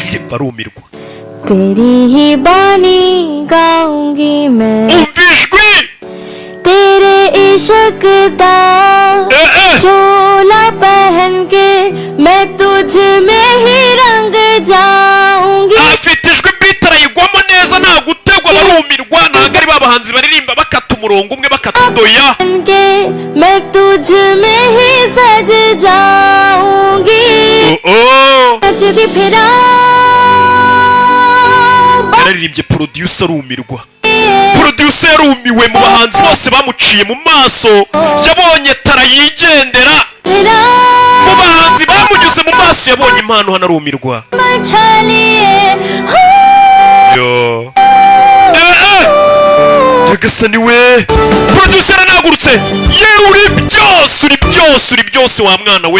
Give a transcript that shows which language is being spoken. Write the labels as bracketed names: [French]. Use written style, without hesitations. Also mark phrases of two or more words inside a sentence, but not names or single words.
[Kinyarwanda] barumirwa. [Hindi] तेरी ही बानी गाऊंगी मैं, [Kinyarwanda] umva ijwi [Hindi] तेरे इश्क दा चोला पहन के मैं तुझ में ही रंग जाऊंगी. [Kinyarwanda] afite ijwi beat arayigwamo neza nta gutegwa barumirwa ntabwo ari babahanzi baririmba bakata umurongo umwe bakatudoya. [Hindi] मैं तुझ में ही सज जाऊंगी. नचती फिरा [Kinyarwanda] yararirimbye producer arumirwa. producer yarumiwe mu bahanzi bose bamuciye mu maso yabonye tara yigendera mu bahanzi bamunyuze mu maso yabonye impano hano arumirwa. yo Nyagasani we producer anagurutse yewe uri byose wa mwana we.